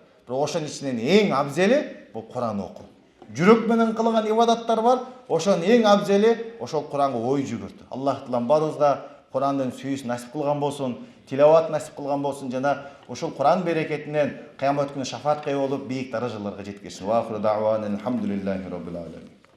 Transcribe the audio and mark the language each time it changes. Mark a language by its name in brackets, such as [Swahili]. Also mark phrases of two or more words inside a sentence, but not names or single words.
[Kyrgyz] Бирок ошонун ичинен эң абзели бул Кур'ан окуу. Жүрөк менен кылынган ибадаттар бар, ошонун эң абзели ошол Кур'анга ой жүгүртүү. Аллах Таалам барыбызга Кур'андын сүйүүсүн насип кылган болсун, тилават насип кылган болсун жана ошол Кур'ан берекетинен кыямат күнү шафаатка ээ болуп бийик даражаларга жеткирсин. [Arabic] وآخر دعوانا الحمد لله رب العالمين.